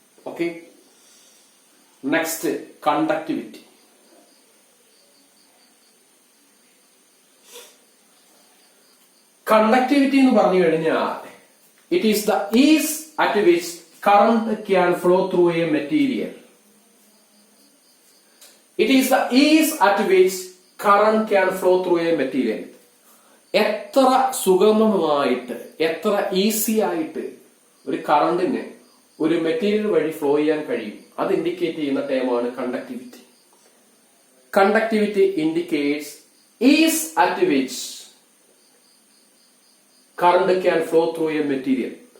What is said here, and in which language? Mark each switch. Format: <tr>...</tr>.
<en>Okay, next conductivity. Conductivity</en> <ml>എന്ന് പറഞ്ഞു കഴിഞ്ഞാൽ</ml> <en>It is the ease at which current can flow through a material. It is the ease at which current can flow through a material.</en> <ml>എത്ര സുഗമമായിട്ട്, എത്ര easy ആയിട്ട് ഒരു കറണ്ടിന് ഒരു material വഴി flow ചെയ്യാൻ കഴിയും, അത് ഇൻഡിക്കേറ്റ് ചെയ്യുന്ന ടേമാണ് conductivity.</ml> <en>Conductivity indicates ease at which current can flow through a material.</en>